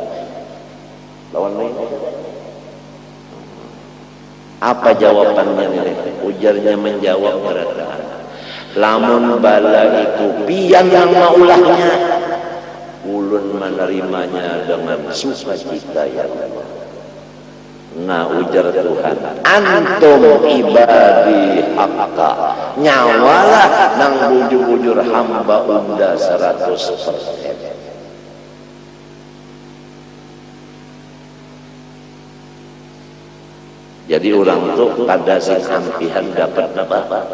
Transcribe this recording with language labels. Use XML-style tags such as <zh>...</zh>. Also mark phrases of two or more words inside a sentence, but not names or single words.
<bjn>Lawan lain. Apa jawabannya nih? Ujarnya menjawab berada. Lamun bala itu pian yang maulahnya, ulun menerimanya dengan sukacita</bjn> <ar>يا الله.</ar> <bjn>Nah ujar Tuhan,</bjn> <ar>أنتم عبادي حقا,</ar> <bjn>nyawalah nang bujur-bujur hamba unda 100%. Jadi orang tuh kada sing ampihan dapat apa?</bjn>